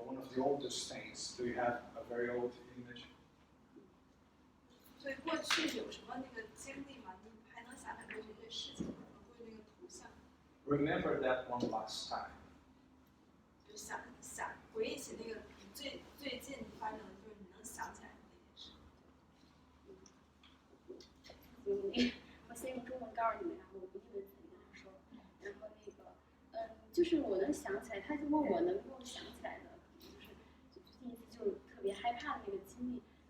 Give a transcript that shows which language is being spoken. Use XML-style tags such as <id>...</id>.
<en>One of the oldest things. Do you have a very old image?</en> <zh>所以过去有什么那个经历吗？你还能想起来过去一些事情吗？过去那个图像，</zh> <en>Remember that one last time.</en> <zh>就想回忆起那个最近发生的，就是你能想起来的那件事。我先用中文告诉你们，然后我用英文跟他说。然后就是我能想起来，他就问我能够想起来的，就是第一次就特别害怕的那个经历。</zh>